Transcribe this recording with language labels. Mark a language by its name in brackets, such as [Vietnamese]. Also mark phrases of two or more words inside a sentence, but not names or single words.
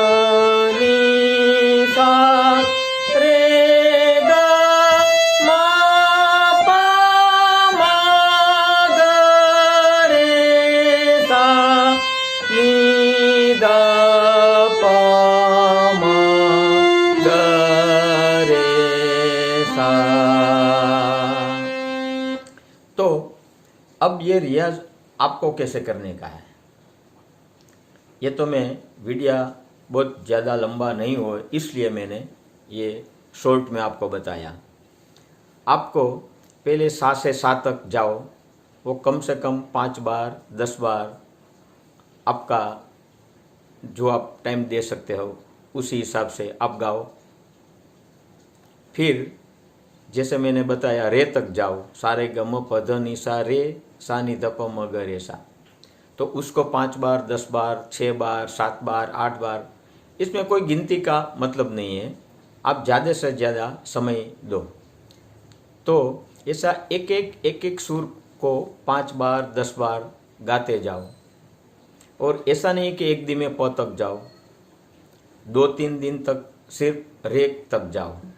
[Hindi] नी सा रे गा मा पा मा गा रे सा नी धा पा मा गा रे सा। तो अब ये रियाज आपको कैसे करने का है, ये तो मैं वीडियो बहुत ज़्यादा लंबा नहीं हो इसलिए मैंने ये शॉर्ट में आपको बताया। आपको पहले सा से सा तक जाओ, वो कम से कम 5 बार 10 बार आपका जो आप टाइम दे सकते हो उसी हिसाब से आप गाओ। फिर जैसे मैंने बताया रे तक जाओ, सा रे ग म प ध नि सा रे सा नि ध प म ग रे सा, तो उसको 5 बार 10 बार 6 बार 7 बार 8 बार, इसमें कोई गिनती का मतलब नहीं है, आप ज़्यादा से ज़्यादा समय दो। तो ऐसा एक सुर को 5 बार 10 बार गाते जाओ, और ऐसा नहीं कि एक दिन में प तक जाओ, 2-3 दिन तक सिर्फ रे तक जाओ।